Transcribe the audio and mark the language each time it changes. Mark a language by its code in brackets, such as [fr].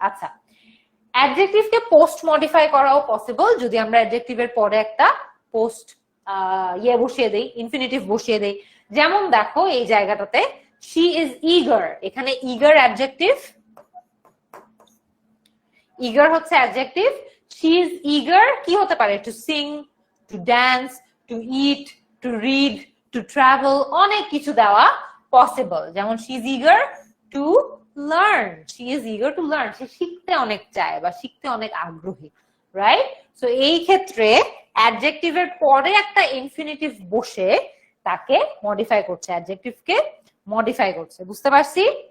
[bn] আচ্ছা, অ্যাডজেক্টিভকে post modify করাও possible যদি আমরা অ্যাডজেক্টিভের পরে একটা পোস্ট বসিয়ে দেই, ইনফিনিটিভ বসিয়ে দেই। যেমন দেখো এই জায়গাটাতে [en] she is eager, [bn] এখানে eager অ্যাডজেক্টিভ, eager হচ্ছে অ্যাডজেক্টিভ, she is eager কি হতে পারে? [en] to sing, to dance, to eat, to read, to travel, [bn] অনেক কিছু দেওয়া পসিবল। [en] যেমন she is eager to learn, she is eager to learn, [bn] সে শিখতে অনেক চায় বা শিখতে অনেক আগ্রহী, রাইট? সো এই ক্ষেত্রে অ্যাডজেক্টিভের পরে একটা ইনফিনিটিভ বসে তাকে মডিফাই করছে, অ্যাডজেক্টিভকে মডিফাই করছে, বুঝতে পারছি?